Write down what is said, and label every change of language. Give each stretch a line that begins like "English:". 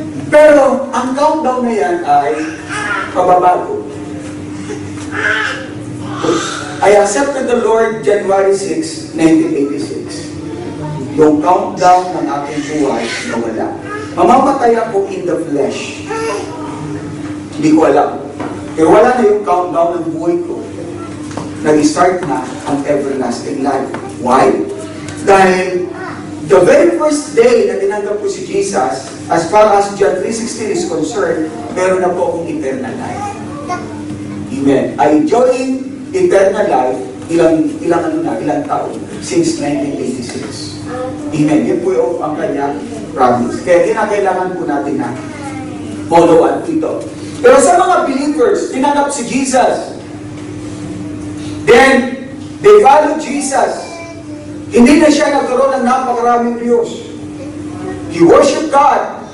Filipino: Pero, ang countdown na yan ay pababago.
English: I accepted the Lord January 6, 1986.
Filipino: Yung countdown ng aking buhay na wala. Mamamatay ako in the flesh. Hindi ko alam. Pero wala na yung countdown ng buhay ko. Nag-start na ang everlasting life. Why? Dahil the very first day na tinanggap ko si Jesus, as far as John 3:16 is concerned, meron na po akong eternal life. Amen.
English: I joined eternal life
Filipino: ilang taon?
English: Since 1986. Amen.
Filipino: Yan po yung ang kanyang promise. Kaya kinakailangan po natin na follow up ito. Pero sa mga believers, tinanggap si Jesus.
English: Then, they follow Jesus.
Filipino: Hindi na siya nagkaroon ng napakaraming Diyos.
English: He worshiped God.